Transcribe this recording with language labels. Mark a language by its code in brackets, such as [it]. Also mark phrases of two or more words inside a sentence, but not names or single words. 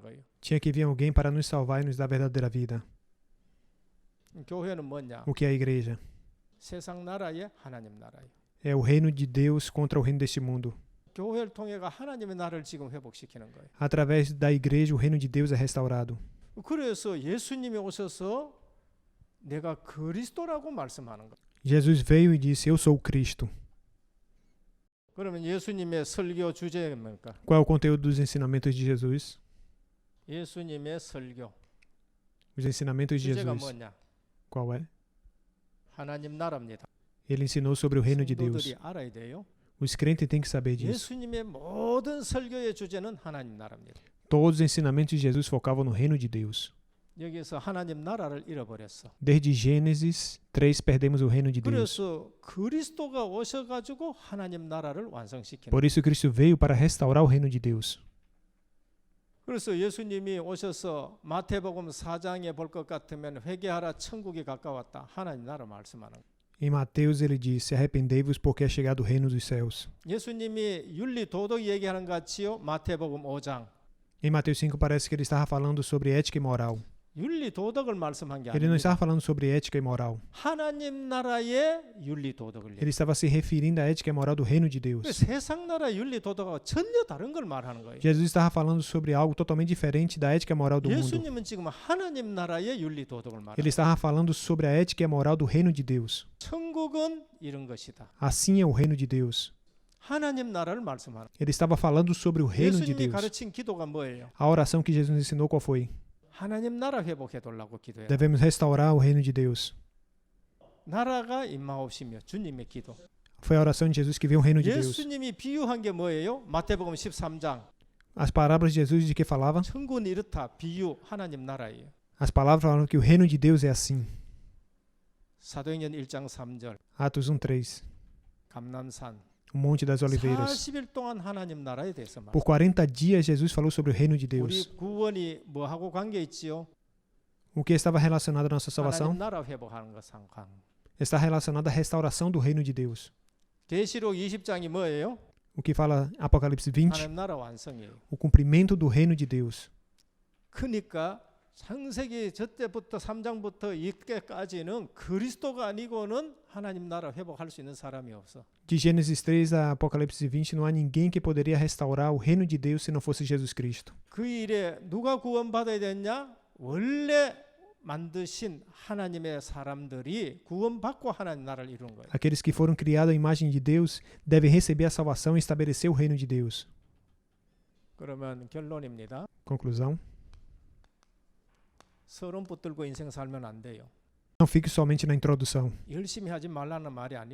[pt] Tinha que vir alguém para nos salvar e nos dar a verdadeira vida. [ko] 교회는 뭐냐? [pt] O que é a igreja? [ko] 세상 나라의 하나님 나라예요. [pt] É o reino de Deus contra o reino deste mundo. [ko] 교회를 통해가 하나님의 나라를 지금 회복시키는 거예요. [pt] Através da igreja, o reino de Deus é restaurado. [ko] 그래서 예수님이 오셔서 내가 그리스도라고 말씀하는 거예요. [pt] Jesus veio e disse, eu sou o Cristo. [ko] 그러면 예수님의 설교 주제가 뭡니까? [pt] Qual é o conteúdo dos ensinamentos de Jesus? [ko] 예수님의 설교 [pt] Os ensinamentos de [ko] 주제가 [pt] Jesus. [ko] 뭐냐? [pt] Qual é? [ko] 하나님 나라입니다. [pt] Ele ensinou sobre o reino de [ko] 성도들이 [pt] Deus. [ko] 알아야 돼요. [pt] Os crentes têm que saber disso. [ko] 예수님의 모든 설교의 주제는 하나님 나라입니다. [pt] Todos os ensinamentos de Jesus focavam no reino de Deus. [ko] 여기서 하나님 나라를 잃어버렸어. [pt] Desde Gênesis 3, perdemos o reino de Deus. [ko] 그래서 그리스도가 오셔가지고 하나님 나라를 완성시키는. [pt] Por isso Cristo veio para restaurar o reino de Deus. [ko] 그래서 예수님이 오셔서 마태복음 4장에 볼 것 같으면 회개하라 천국이 가까웠다. 하나님 나라 말씀하는 거예요. [pt] Em Mateus ele disse, arrependei-vos porque é chegado o reino dos céus. [ko] 예수님이 윤리 도덕 얘기하는 것 같지요. 마태복음 5장. [pt] Em Mateus 5 parece que ele estava falando sobre ética e moral. [ko] 윤리 도덕을 말씀한 게 [pt] Ele não [ko] 아닙니다. [pt] estava falando sobre ética e moral. [ko] 하나님 나라의 윤리 도덕을 [pt] Ele estava se referindo à ética e moral do reino de Deus. [ko] 세상 나라의 윤리 도덕하고 전혀 다른 걸 말하는 거예요. [pt] Jesus estava falando sobre algo totalmente diferente da ética e moral do mundo. [ko] 예수님은 지금 하나님 나라의 윤리 도덕을 말하는 [pt] Ele estava falando sobre a ética e a moral do reino de Deus. [ko] 천국은 이런 것이다. [pt] Assim é o reino de Deus. [ko] 하나님 나라를 말씀하는. [pt] Ele estava falando sobre o reino de [ko] 예수님이 [pt] Deus. [ko] 가르친 기도가 뭐예요? [pt] A oração que Jesus nos ensinou qual foi? [ko] 하나님 나라 회복해 달라고 기도해요. [pt] Devemos restaurar o reino de Deus. [ko] 나라가 임하옵시며 주님의 기도. [pt] Foi a oração de Jesus que veio o reino de Deus. [ko] 예수님이 비유한 게 뭐예요? 마태복음 13장. [pt] As palavras de Jesus de que falava? [ko] 천국은 이렇다. 비유 하나님 나라예요. [pt] As palavras falaram que o reino de Deus é assim. [ko] 사도행전 1장 3절. [pt] Atos 1:3. [ko] 감람산. [pt] O Monte das Oliveiras. [ko] 40일 동안 하나님 나라에 대해서 말. [pt] Por 40 dias Jesus falou sobre o reino de [ko] 우리 [pt] Deus. [ko] 구원이 뭐하고 관계 있지요? [pt] O que estava relacionado à nossa salvação [ko] 하나님 나라 회복하는 것 상관. [pt] está relacionado à restauração do reino de Deus. [ko] 계시록 20장이 뭐예요? [pt] O que fala Apocalipse 20, [ko] 하나님 나라 완성이에요. [pt] o cumprimento do reino de Deus. [ko] 그러니까 창세기 저때부터 3장부터 이때까지는 그리스도가 아니고는 하나님 나라 회복할 수 있는 사람이 없어. [pt] De Gênesis 3 a Apocalipse 20, não há ninguém que poderia restaurar o reino de Deus se não fosse Jesus Cristo. [ko] 그 일에 누가 구원받아야 됐냐? 원래 만드신 하나님의 사람들이 구원받고 하나님 나라를 이룬 거예요. [pt] Aqueles que foram criados à imagem de Deus devem receber a salvação e estabelecer o reino de Deus. [ko] 그러면 결론입니다. [pt] Conclusão. [ko] 서론 붙들고 인생 살면 안 돼요. [pt] Não fique somente na introdução. [ko] 열심히 하지 말라는 말이 아니고